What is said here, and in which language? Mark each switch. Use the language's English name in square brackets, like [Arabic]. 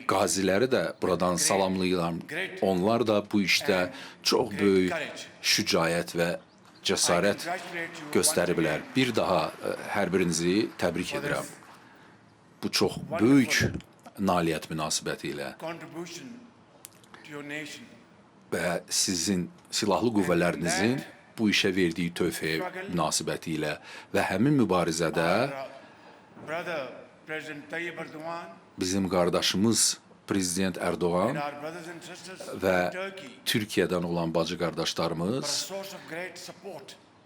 [Azerbaijani] qaziləri də buradan salamlayıram. Onlar da bu işdə çox böyük şücaət və cəsarət göstəriblər. Bir daha hər birinizi təbrik edirəm. Bu çox böyük nailiyyət münasibəti ilə [English] Contribution to your nation. [Azerbaijani] və sizin silahlı qüvvələrinizin bu işə verdiyi töhfə münasibəti ilə və həmin mübarizədə [English] Brother President Tayyip Erdogan [Azerbaijani] bizim qardaşımız Prezident [English] and [Azerbaijani] Erdoğan [English] our brothers and sisters [Azerbaijani] və [English] from Turkey [Azerbaijani] Türkiyədən olan bacı [English] were a [Azerbaijani] qardaşlarımız [English] source of great support